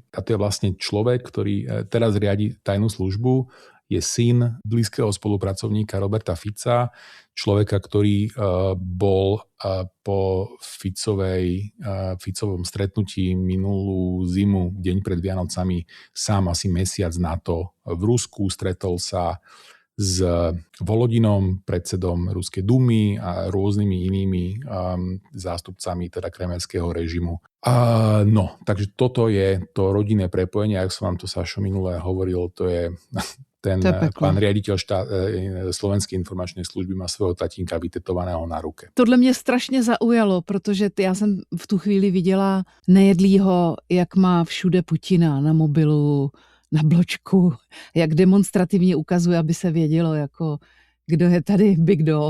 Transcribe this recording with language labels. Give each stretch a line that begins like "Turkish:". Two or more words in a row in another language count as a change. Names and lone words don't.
Slovak: A to je vlastne človek, ktorý teraz riadi tajnú službu, je syn blízkeho spolupracovníka Roberta Fica, človeka, ktorý bol po Ficovom stretnutí minulú zimu, deň pred Vianocami, sám asi mesiac na to v Rusku, stretol sa s Volodinom, predsedom Ruskej dumy a rôznymi inými zástupcami teda kremelského režimu. Takže toto je to rodinné prepojenie, ako som vám to, Sašo, minulé hovoril, to je...
Czech: Ten pán
Slovak: riaditeľ Slovenskej informačnej služby
Czech: má svého tatínka vytetovaného na ruke. Tohle mě strašně zaujalo, protože já jsem v tu chvíli viděla Nejedlýho, jak má všude Putina na mobilu, na bločku, jak demonstrativně ukazuje, aby se vědělo, jako kdo je tady
English: big dog.